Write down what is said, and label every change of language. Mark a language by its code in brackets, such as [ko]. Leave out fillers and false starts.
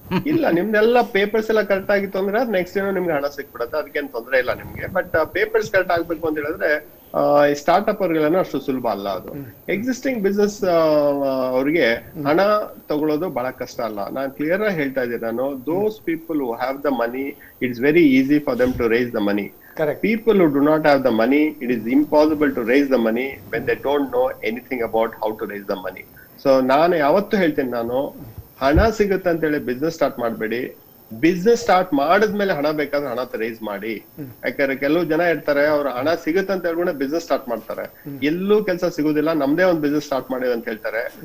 [kn] ಇಲ್ಲ, ನಿಮ್ದೆಲ್ಲ ಪೇಪರ್ಸ್ ಎಲ್ಲ ಕರೆಕ್ಟ್ ಆಗಿತ್ತು ಅಂದ್ರೆ ನೆಕ್ಸ್ಟ್ ಏನೋ ನಿಮ್ಗೆ ಹಣ ಸಿಕ್ಬಿಡುತ್ತೆ, ಅದಕ್ಕೇನು ತೊಂದರೆ ಇಲ್ಲ ನಿಮ್ಗೆ. ಬಟ್ ಪೇಪರ್ಸ್ ಕರೆಕ್ಟ್ ಆಗ್ಬೇಕು ಅಂತ ಹೇಳಿದ್ರೆ ಸ್ಟಾರ್ಟ್ಅಪ್ ಅವ್ರಿಗೆಲ್ಲ ಅಷ್ಟು ಸುಲಭ ಅಲ್ಲ ಅದು. ಎಕ್ಸಿಸ್ಟಿಂಗ್ ಬಿಸ್ನೆಸ್ ಅವ್ರಿಗೆ ಹಣ ತಗೊಳ್ಳೋದು ಬಹಳ ಕಷ್ಟ ಅಲ್ಲ. ನಾನು ಕ್ಲಿಯರ್ ಆಗಿ ಹೇಳ್ತಾ ಇದ್ದೀನಿ, ನಾನು [en] Those people who have the money, it's very easy for them to raise the money. People who do not have the money, it is impossible to raise the money when they don't know anything about how to raise the money. [kn] So ನಾನು ಯಾವತ್ತೂ ಹೇಳ್ತೀನಿ, ನಾನು ಹಣ ಸಿಗುತ್ತೆ ಅಂತ ಹೇಳಿ business start ಮಾಡಬೇಡಿ. Business start ಮಾಡಿದ್ಮೇಲೆ ಹಣ ಬೇಕಾದ್ರೆ ಹಣ ರೈಸ್ ಮಾಡಿ. ಯಾಕಂದ್ರೆ ಕೆಲವು ಜನ ಇರ್ತಾರೆ, ಅವ್ರ ಹಣ ಸಿಗುತ್ತೆ ಅಂತ ಹೇಳ್ಕೊಂಡು ಬಿಸ್ನೆಸ್ ಸ್ಟಾರ್ಟ್ ಮಾಡ್ತಾರೆ, ಎಲ್ಲೂ ಕೆಲಸ ಸಿಗುದಿಲ್ಲ, ನಮ್ದೇ ಒಂದು ಬಿಸ್ನೆಸ್ ಸ್ಟಾರ್ಟ್ ಮಾಡಿದೆ ಅಂತ ಹೇಳ್ತಾರೆ.